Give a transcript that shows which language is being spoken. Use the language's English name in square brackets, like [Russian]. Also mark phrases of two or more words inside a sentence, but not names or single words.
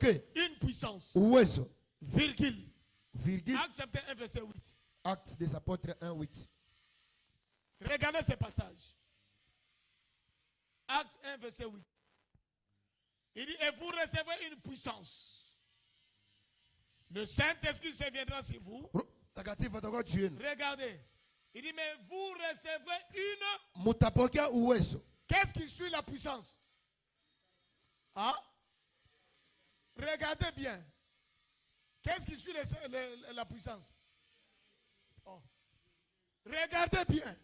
[Swahili] na mtapokea [French] une puissance, [Swahili] uwezo, [French] virgule, virgule, Acte chapitre 1, verset 8. Actes des apôtres 1, 8. Regardez ce passage. Acte 1, verset 8. Il dit, et vous recevrez une puissance. Le Saint-Esprit se viendra sur vous. [Swahili] Takatifu atakuwa juu yenu. [French] Regardez. Il dit, mais vous recevrez une... [Swahili] Mutapokea uwezo. [French] Qu'est-ce qui suit la puissance? Hein? Regardez bien. Qu'est-ce qui suit la puissance? Oh. Regardez bien.